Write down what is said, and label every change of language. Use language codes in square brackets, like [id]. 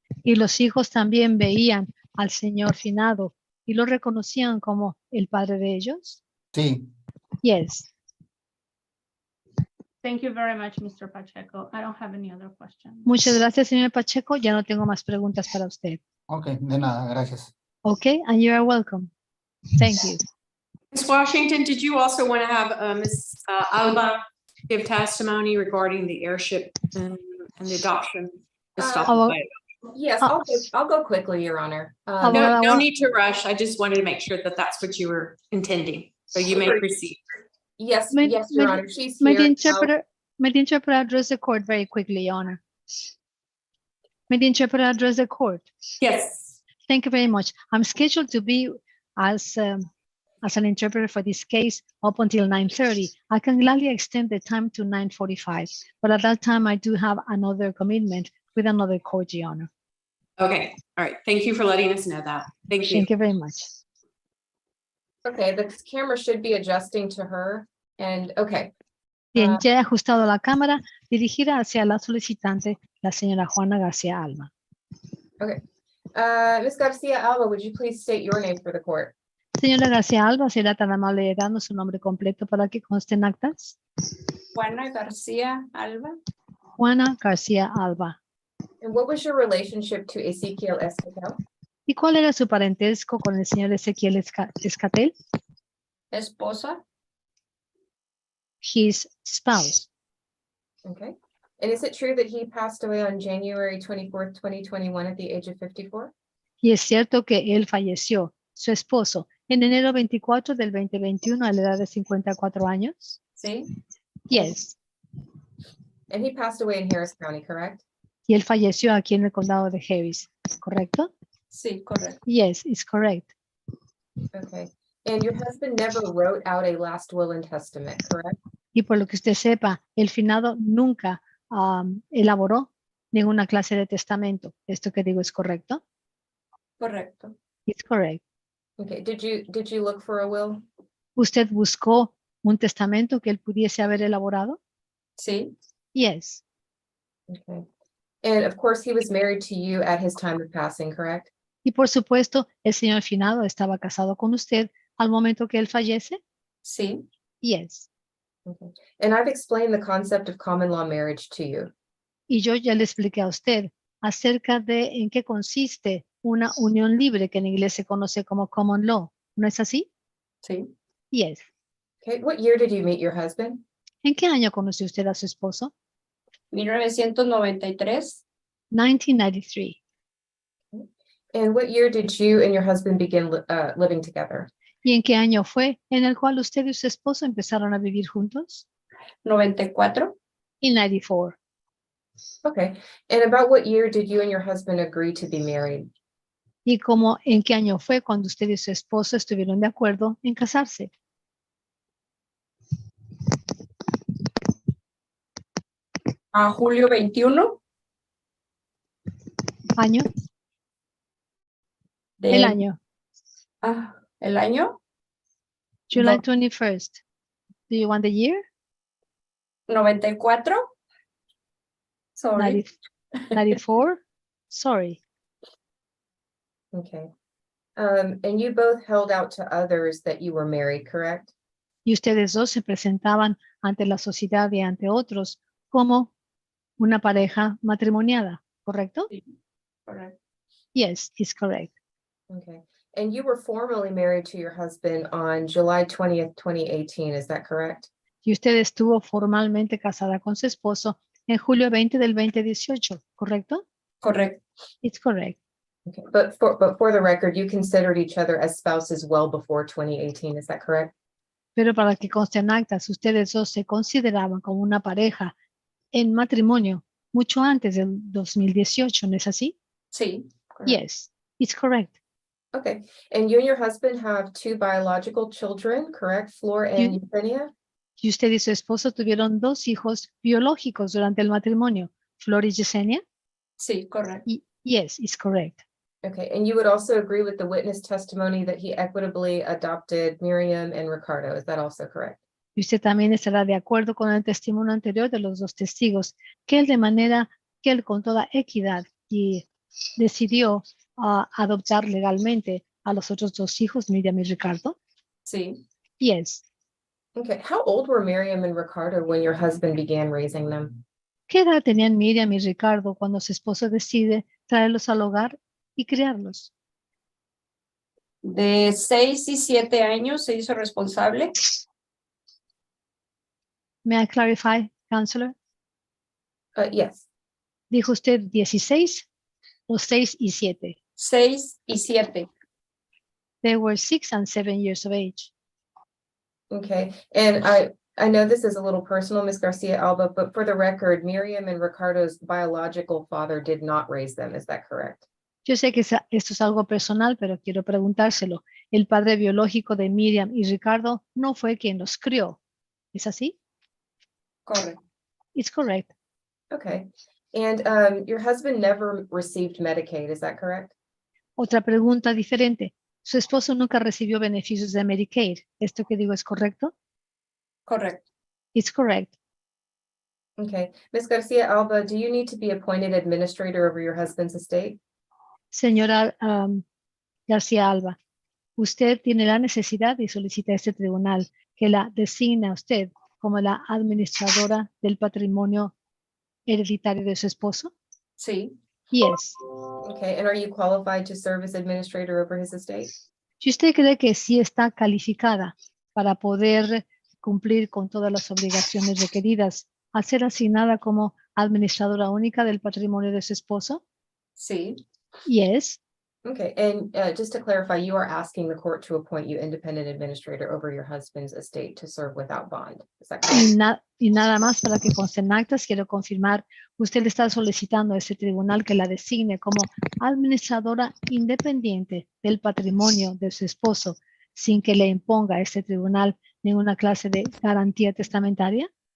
[es] Y los hijos también veían al Señor finado y lo reconocían como el padre de ellos. Sí. [en] Yes. Thank you very much, Mr. Pacheco. I don't have any other questions. [es] Muchas gracias, señor Pacheco. Ya no tengo más preguntas para usted. Ok, de nada, gracias. [en] Okay, and you are welcome. Thank you. Ms. Washington, did you also want to have Ms. Alba give testimony regarding the heirship and the adoption? Yes, I'll go quickly, Your Honor. No need to rush. I just wanted to make sure that that's what you were intending. So you may proceed. Yes, May- yes, Your may- Honor. She's May here. the interpreter address the court very quickly, Your Honor? May the interpreter address the court? Yes. Thank you very much. I'm scheduled to be as an interpreter for this case up until 9:30. I can gladly extend the time to 9:45, but at that time I do have another commitment with another court, Your Honor. Okay. All right. Thank you for letting us know that. Thank you. Thank you very much. Okay, the camera should be adjusting to her. And okay, [es] Bien, ya he ajustado la cámara dirigida hacia la solicitante, la señora Juana García Alba. [en] Ms. Garcia Alba, would you please state your name for the court? [es] Señora García Alba, ¿será tan amable de darnos su nombre completo para que conste en actas? Juana García Alba. Juana García Alba. [en] And what was your relationship to Ezequiel Esquivel? [es] ¿Y cuál era su parentesco con el señor Ezequiel Escatel? Esposa. [en] His spouse. Okay. And is it true that he passed away on January 24th, 2021 at the age of 54? [es] Y es cierto que él falleció, su esposo, en enero 24 del 2021 a la edad de 54 años. Sí. [en] Yes. And he passed away in Harris County, correct? [es] Y él falleció aquí en el condado de Harris, ¿correcto? Sí, correcto. [en] Yes, it's correct. Okay. And your husband never wrote out a last will and testament, correct? [es] Y por lo que usted sepa, el finado nunca elaboró ninguna clase de testamento. ¿Esto que digo es correcto? Correcto. [en] It's correct. Okay. Did you look for a will? [es] ¿Usted buscó un testamento que él pudiese haber elaborado? Sí. [en] Yes. Okay. And of course, he was married to you at his time of passing, correct? [es] Y por supuesto, el señor finado estaba casado con usted al momento que él fallece. Sí. [en] Yes. Okay. And I've explained the concept of common law marriage to you. [es] Y yo ya le expliqué a usted acerca de en qué consiste una unión libre que en inglés se conoce como common law. ¿No es así? Sí. [en] Yes. Okay. What year did you meet your husband? [es] ¿En qué año conoció usted a su esposo? 1993. 1993. [en] And what year did you and your husband begin living together? [es] ¿Y en qué año fue en el cual usted y su esposo empezaron a vivir juntos? 94. En 94. [en] Okay. And about what year did you and your husband agree to be married? [es] ¿Y cómo en qué año fue cuando usted y su esposo estuvieron de acuerdo en casarse? A julio 21. ¿Año? El año. El año. [en] July 21st. Do you want the year? 94. Sorry. 94. Sorry. Okay. And you both held out to others that you were married, correct? [es] Y ustedes dos se presentaban ante la sociedad y ante otros como una pareja matrimoniada, ¿correcto? [en] Correct. Yes, it's correct. Okay. And you were formally married to your husband on July 20th, 2018, is that correct? [es] Y usted estuvo formalmente casada con su esposo en julio 20 del 2018, ¿correcto? [en] Correct. It's correct. Okay. But for the record, you considered each other as spouses well before 2018, is that correct? [es] Pero para que conste en actas, ustedes dos se consideraban como una pareja en matrimonio mucho antes del 2018, ¿no es así? Sí. [en] Correct. Yes, it's correct. Okay. And you and your husband have 2 biological children, correct? Flor and Eugenia? [es] Y usted y su esposo tuvieron 2 hijos biológicos durante el matrimonio, Flor y Yesenia. Sí, [en] correct. Yes, it's correct. Okay. And you would also agree with the witness testimony that he equitably adopted Miriam and Ricardo, is that also correct? [es] Y usted también estará de acuerdo con el testimonio anterior de los 2 testigos, que él con toda equidad y decidió adoptar legalmente a los otros 2 hijos, Miriam y Ricardo. Sí. [en] Yes. Okay. How old were Miriam and Ricardo when your husband began raising them? [es] ¿Qué edad tenían Miriam y Ricardo cuando su esposo decide traerlos al hogar y criarlos? De 6 y 7 años se hizo responsable. [en] May I clarify, Counselor? Yes. [es] Dijo usted 16 o 6 y 7. 6 y 7. [en] They were 6 and 7 years of age. Okay. And I know this is a little personal, Ms. Garcia Alba, but for the record, Miriam and Ricardo's biological father did not raise them. Is that correct? [es] Yo sé que esto es algo personal, pero quiero preguntárselo. El padre biológico de Miriam y Ricardo no fue quien los crió. ¿Es así? [en] Correct. It's correct. Okay. And your husband never received Medicaid. Is that correct? [es] Otra pregunta diferente. Su esposo nunca recibió beneficios de Medicaid. ¿Esto que digo es correcto? [en] Correct. It's correct. Okay. Ms. Garcia Alba, do you need to be appointed administrator over your husband's estate? [es] Señora García Alba, usted tiene la necesidad y solicita a este tribunal que la designe a usted como la administradora del patrimonio hereditario de su esposo. Sí. [en] Yes. Okay. And are you qualified to serve as administrator over his estate? [es] Si usted cree que sí está calificada para poder cumplir con todas las obligaciones requeridas al ser asignada como administradora única del patrimonio de su esposo. Sí. [en] Yes. Okay. And just to clarify, you are asking the court to appoint you independent administrator over your husband's estate to serve without bond. Is that correct? [es] Y nada más para que conste en actas, quiero confirmar, usted está solicitando a este tribunal que la designe como administradora independiente del patrimonio de su esposo, sin que le imponga a este tribunal ninguna clase de garantía testamentaria.